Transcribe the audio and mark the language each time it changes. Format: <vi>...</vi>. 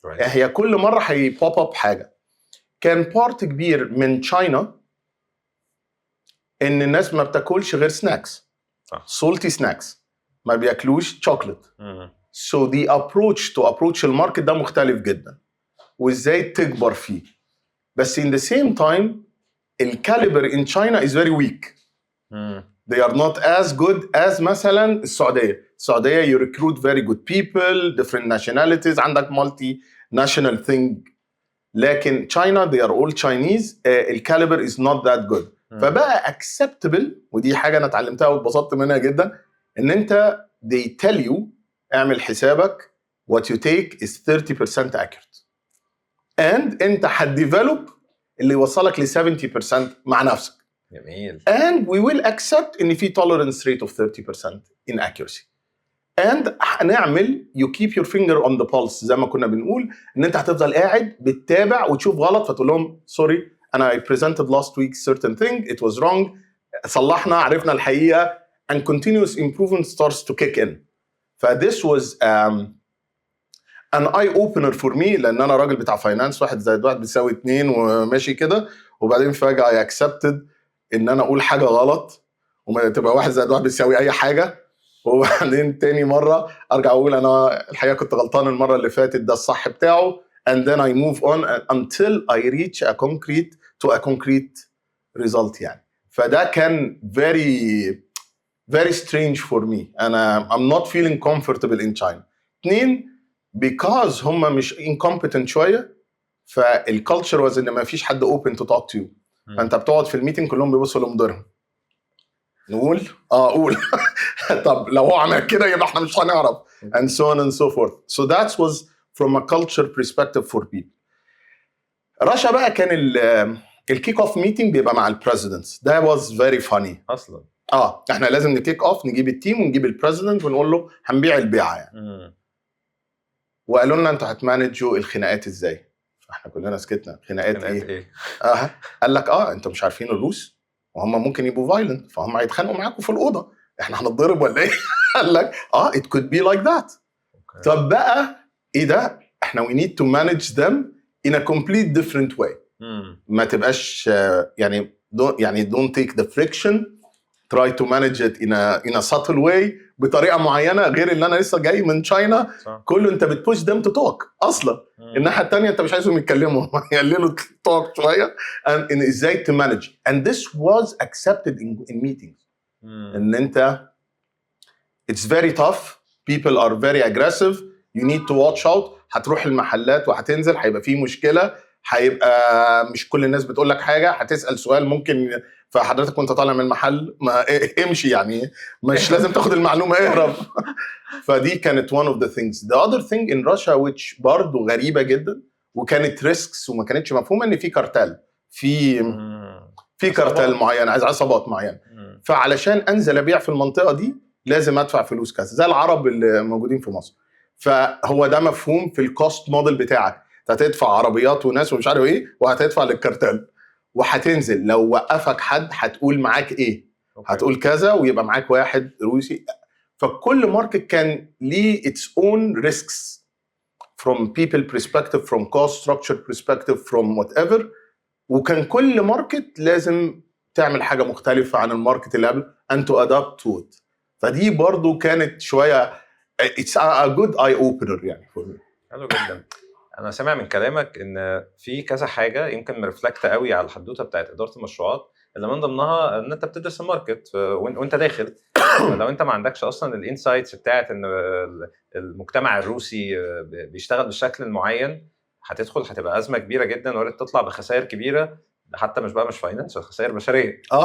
<ar>هي كل مره هيبوب اب حاجه. كان بارت كبير من تشاينا ان الناس ما بتاكلش غير سناكس،</ar> <en>salty snacks،</en> <ar>ما بياكلوش شوكليت.</ar> <en>So the approach</en> <ar>الماركت ده مختلف جدا وازاي تكبر فيه. بس</ar> <en>in the same time</en> <ar>الكاليبر</ar> <en>in China is very weak. They are not as good as</en> <ar>مثلا السعودية</ar> <en>you recruit very good people, different nationalities،</en> <ar>عندك</ar> <en>multi-national thing.</en> <ar>لكن</ar> <en>China they are all Chinese، الكاليبر is not that good.</en> <ar>فبقى acceptable، ودي حاجة أنا اتعلمتها واتبسطت منها جدا، إن أنت</ar> <en>they tell you</en> <ar>اعمل حسابك</ar> <en>what you take is 30% accurate</en> <ar>and انت هتديفلوب اللي يوصلك ل 70% مع نفسك. جميل.</ar> <en>and we will accept ان في tolerance rate of 30% in accuracy and هنعمل you keep your finger on the pulse</en> <ar>زي ما كنا بنقول، ان انت هتفضل قاعد</ar> <en>بتتابع وتشوف غلط فتقول لهم sorry انا I presented last week certain thing it was wrong،</en> <ar>صلحنا عرفنا الحقيقة</ar> <en>and continuous improvement starts to kick in.</en> <ar>ف</ar> <en>this was an eye opener for me،</en> <ar>لان انا راجل بتاع فاينانس 1 زائد 1 بيساوي 2 وماشي كده، وبعدين فجأة</ar> <en>I accepted</en> <ar>ان انا اقول حاجة غلط وما تبقى 1 زائد 1 بيساوي اي حاجة، وبعدين تاني مرة ارجع اقول انا الحقيقة كنت غلطان المرة اللي فاتت ده الصح بتاعه</ar> <en>and then I move on until I reach a concrete result</en> <ar>يعني.</ar> <en>فده كان very strange for me and I'm not feeling comfortable in China. 2 because</en> <ar>هم مش</ar> <en>incompetent شوية، فالculture was</en> <ar>ان ما فيش حد</ar> <en>open to talk to you.</en> <ar>فانت بتقعد في الميتنج كلهم بيبصوا لمديرهم. نقول قول طب لو هو عمل كده يبقى احنا مش هنعرف</ar> <en>and so on and so forth. So that was from a culture perspective for people.</en> <ar>رشا بقى كان الكيك اوف ميتنج بيبقى مع البريزيدنتس.</ar> <en>ده was very funny</en> <ar>اصلا. احنا لازم نكيك اوف، نجيب التيم ونجيب البريزيدنت ونقول له هنبيع البيعه يعني. وقالوا لنا انتوا هتمانجوا الخناقات ازاي؟ فاحنا كلنا سكتنا. خناقات ايه؟ قال لك انتوا مش عارفين الروس وهم ممكن يبقوا فايلنت فهم هيتخانقوا معاكم في الاوضه، احنا هنتضرب ولا ايه؟ قال لك</ar> <en>it could be like that.</en> <ar>طب بقى ايه ده؟ احنا</ar> <en>we need to manage them in a complete different way.</en> <ar>ما تبقاش يعني</ar> <en>don't take the friction, try to manage it in a subtle way</en> <ar>بطريقه معينه غير اللي انا لسه جاي من تشاينا كله انت بتبوش them to talk اصلا. الناحيه الثانيه انت مش عايزهم يتكلموا يقللوا talk شويه ان ازاي</ar> <en>to manage and this was accepted in meetings.</en> <ar>ان انت</ar> <en>it's very tough, people are very aggressive, you need to watch out.</en> <ar>هتروح المحلات وهتنزل هيبقى فيه مشكله، هيبقى مش كل الناس بتقول لك حاجه، هتسال سؤال ممكن فحضرتك وانت طالع من المحل ما امشي يعني مش لازم تاخد المعلومه اهرب.</ar> <en>فدي كانت one of the things. The other thing in Russia which</en> <ar>برضو غريبه جدا وكانت ريسكس وما كانتش مفهومه ان في كارتل، في كارتل معين عايز عصابات معينه، فعلشان انزل ابيع في المنطقه دي لازم ادفع فلوس كذا زي العرب اللي موجودين في مصر. فهو ده مفهوم في الكوست موديل بتاعك، هتدفع عربيات وناس ومش عارف ايه وهتدفع للكارتل وهتنزل لو وقفك حد هتقول معاك ايه هتقول كذا ويبقى معاك واحد روسي. فكل ماركت كان ليه</ar> <en>its own risks from people perspective, from cost structure perspective, from whatever.</en> <ar>وكان كل ماركت لازم تعمل حاجة مختلفة عن الماركت اللي قبل</ar> <en>and to adapt to it.</en> <ar>فدي برضو كانت شويه</ar> <en>it's a good eye opener يعني for me.</en> <ar>حلو جدا. انا سامع من كلامك ان في كذا حاجه يمكن مرفلكت قوي على الحدوته بتاعت اداره المشروعات، اللي من ضمنها ان انت بتدرس الماركت وانت داخل. لو انت ما عندكش اصلا الانسايتس بتاعت ان المجتمع الروسي بيشتغل بالشكل المعين، هتبقى ازمه كبيره جدا، وارد تطلع بخسائر كبيره، حتى مش فاينانس، خسائر بشريه.</ar>